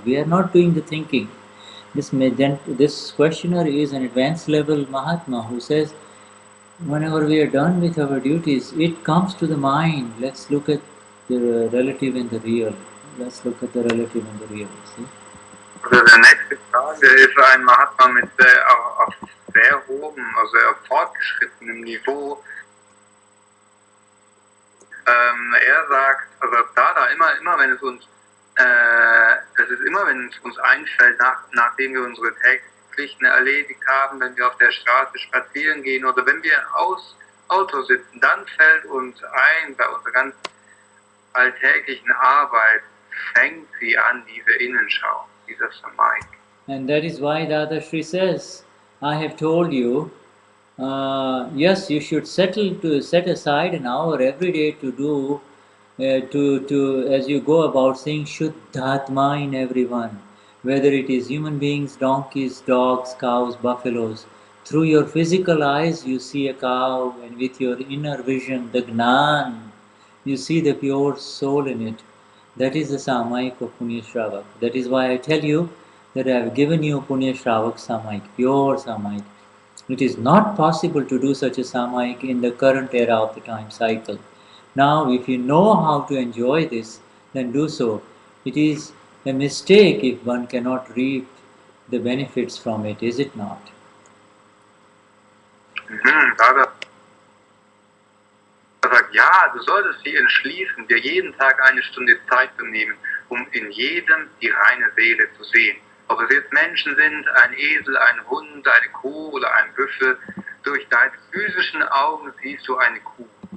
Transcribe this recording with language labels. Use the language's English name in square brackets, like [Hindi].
[English] We are not doing the thinking. This questioner is an advanced level Mahatma who says, whenever we are done with our duties, it comes to the mind. Let's look at the relative and the real. Let's look at the relative and the real. See? [German] Also der nächste Frage ist ein Mahatma mit auf sehr hohem, also sehr fortgeschrittenem Niveau. Er sagt, also immer wenn es uns, wenn es uns einfällt, nachdem wir unsere Pflichten erledigt haben, wenn wir auf der Straße spazieren gehen oder wenn wir aus Auto sitzen, dann fällt uns ein, bei unserer ganz alltäglichen Arbeit fängt sie an, diese Innenschau, dieser Samayik. [English] And that is why Dadashri says, I have told you, yes, you should set aside an hour every day to do, as you go about saying Shuddhatma in everyone, whether it is human beings, donkeys, dogs, cows, buffaloes. Through your physical eyes you see a cow, and with your inner vision, the Gnan, you see the pure soul in it. That is the Samayik of Punya Shravak. That is why I tell you that I have given you Punya Shravak Samayik, pure Samayik. It is not possible to do such a Samayik in the current era of the time cycle. Now, if you know how to enjoy this, then do so. It is a mistake if one cannot reap the benefits from it, is it not? [German] Dada sagt, ja, du solltest sie entschließen, dir jeden Tag eine Stunde Zeit zu nehmen, um in jedem die reine Seele zu sehen. Ob es jetzt Menschen sind, ein Esel, ein Hund, eine Kuh oder ein Büffel, durch deine physischen Augen siehst du eine Kuh.